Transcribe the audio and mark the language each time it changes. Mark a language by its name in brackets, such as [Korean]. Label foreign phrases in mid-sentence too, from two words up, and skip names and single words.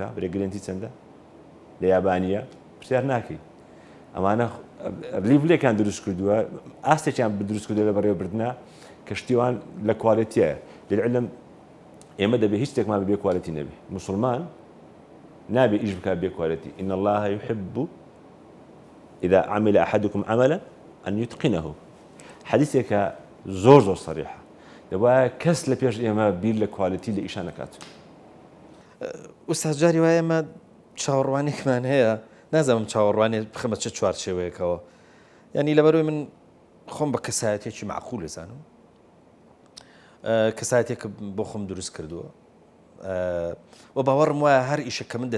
[Central Kurdish] برێگرنتی چەندە لە یابانیە پرسیار ناکەی ئەمانە لیڤلێکیان دروست کردووە ئاستێکیان دروست کردووە لە بەڕێوەبردنە کە شتیوان لە کواڵیتیە لەعلم ئێمە دەبێت هیچ شتێکمان بێ کواڵیتی نەبێ مسلمان نابێ ئیش بکات بێ کواڵیتی [Arabic] إن الله يحب إذا عمل أحدكم عملا أن يتقنه [Central Kurdish] حديثێکە زۆر صریحە دەبایە کەس لە پێش ئێمە بیر لە کواڵیتی لە ئیشان نەکات ئوستاز جاری وایە ئێمە چاوەڕوانێکمان هەیە نازانم چاوەڕوانێ بخەمە چه چوارچێوەیەکەوە ینی لەبەرەوەی من خۆم بە کەسایەتێکی معقول دەزانم کەسایەتێک بۆ خۆم دروست کردووە و باوەڕم وایە هەر ئیشە کە من